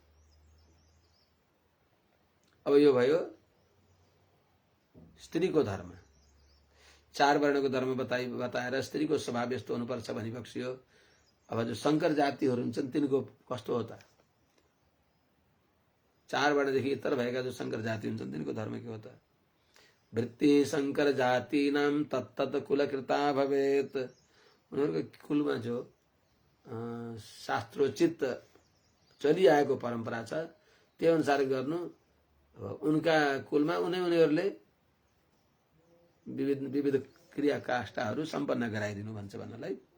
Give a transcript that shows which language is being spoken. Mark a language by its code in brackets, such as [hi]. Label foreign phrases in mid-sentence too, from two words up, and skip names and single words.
[ne] अब यो भयो स्त्रीको धर्म, 4 वर्णको धर्म बताएर स्त्रीको स्वभाव यस्तो हुनुपर्छ भनी बक्सियो। अब जो शंकर जातिहरू हुन्छन् तिनको कस्तो हो त? 4 वर्णदेखि इतर भएका जो शंकर जाति हुन्छन् तिनको धर्म के हो त? [sa] वृत्ति शंकर जाति नाम तत्तत कुलकृता भवेत। [ne] उनीहरूको कुलमा जो शास्त्रोचित चलिआएको परम्परा छ त्यो अनुसार गर्नु। उनका कुलमा उनीहरूले विविध क्रिया काष्ठहरू सम्पन्न गराइदिनु भन्छ भन्नलाई।